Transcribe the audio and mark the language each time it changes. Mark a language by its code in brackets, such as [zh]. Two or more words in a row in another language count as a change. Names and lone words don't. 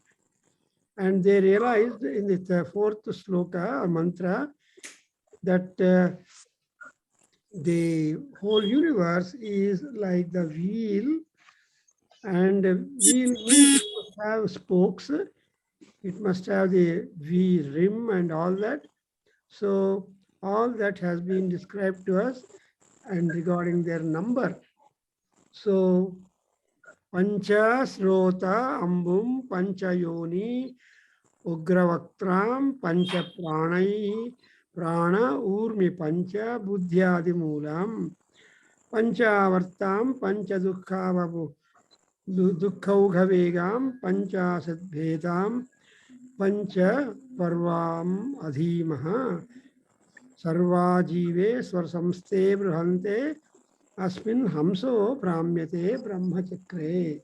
[en] And they realized in the fourth sloka or mantra that the whole universe is like the wheel, and wheel must have spokes, it must have the wheel rim and all that. So all that has been described to us and regarding their number. So, [sa] Pancha Srota Ambum Pancha Yoni Ugravaktram Pancha Pranai Prana Urmi Pancha Buddhyadi Moolam Panchavartam Pancha Dukkhavabu Dukkhaughavegam Pancha Sadbhetam Pancha Parvam Adhimaha Sarva Jive Swarsamste Bruhante Asmin Hamso Pramyate Brahmachakre.